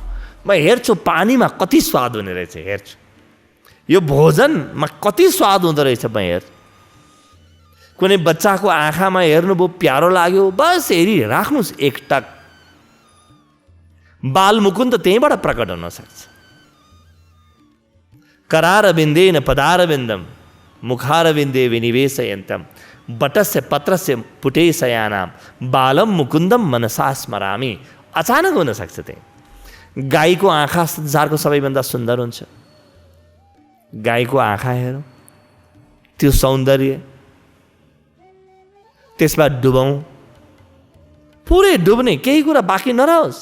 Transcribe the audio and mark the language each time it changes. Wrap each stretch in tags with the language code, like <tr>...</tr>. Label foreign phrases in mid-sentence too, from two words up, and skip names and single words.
<ne>म हेर्छु पानीमा कति स्वाद हुने रहेछ, हेर्छु यो भोजनमा कति स्वाद हुँदो रहेछ। म हेर्छु कुनै बच्चाको आँखामा हेर्नुभयो, प्यारो लाग्यो, बस हेरिराख्नुहोस् एकटक। बालमुकुन्द त्यहीँबाट प्रकट हुन सक्छ।</ne> <sa>करारविन्देन पदारविन्दम मुखारविन्दे विनिवेशयन्तम बटस्य पत्रस्य पुटेशयानाम बालम मुकुन्दम मनसा स्मरामि।</sa> <ne>अचानक हुन सक्छ त्यही। गाईको आँखा संसारको सबैभन्दा सुन्दर हुन्छ। गाईको आँखा हेरौँ, त्यो सौन्दर्य, त्यसमा डुबौँ, पुरै डुब्ने, केही कुरा बाँकी नरहोस्।</ne>